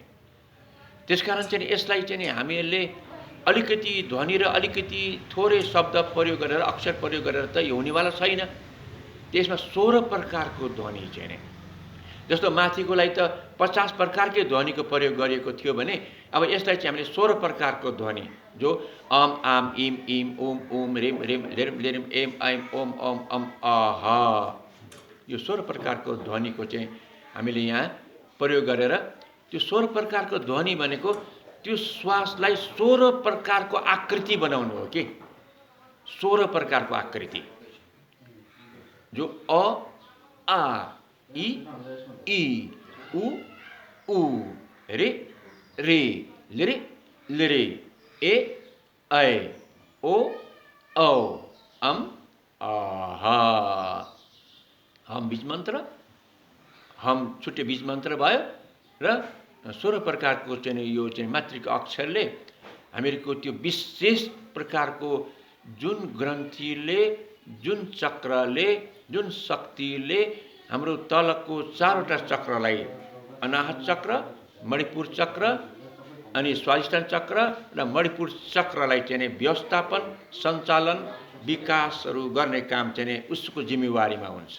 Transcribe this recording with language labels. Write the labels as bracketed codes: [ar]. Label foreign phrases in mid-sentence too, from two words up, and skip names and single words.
[ne] त्यसकारण चाहिँ यसलाई चाहिँ हामीहरूले अलिकति ध्वनि र अलिकति थोरै शब्द प्रयोग गरेर, अक्षर प्रयोग गरेर त यो हुनेवाला छैन। त्यसमा 16 प्रकारको ध्वनि चाहिँ जस्तो माथिकोलाई त 50 प्रकारकै ध्वनिको प्रयोग गरिएको थियो भने अब यसलाई चाहिँ हामीले 16 प्रकारको ध्वनि जो अम आम इम इम ओम ओम रिम रिम लिरिम लिरिम एम ऐम ओम ओम अम अह यो 16 प्रकारको ध्वनिको चाहिँ हामीले यहाँ प्रयोग गरेर त्यो 16 प्रकारको ध्वनि भनेको त्यो श्वासलाई 16 प्रकारको आकृति बनाउनु हो कि 16 प्रकारको आकृति जो अ आ ई उ रे रे लिरे लिरे ए ऐ ओ औ अम आहा हम बीज मन्त्र हम छुट्टै बीज मन्त्र भयो र 16 प्रकारको चाहिँ यो चाहिँ मात्रिका अक्षरले हामीहरूको त्यो विशेष प्रकारको जुन ग्रन्थीले जुन चक्रले जुन शक्तिले हाम्रो तलको 4वटा चक्रलाई अनाहत चक्र मणिपुर चक्र अनि स्वादिष्ठान चक्र र मणिपुर चक्रलाई चाहिँ व्यवस्थापन सञ्चालन विकासहरू गर्ने काम चाहिँ उसको जिम्मेवारीमा हुन्छ।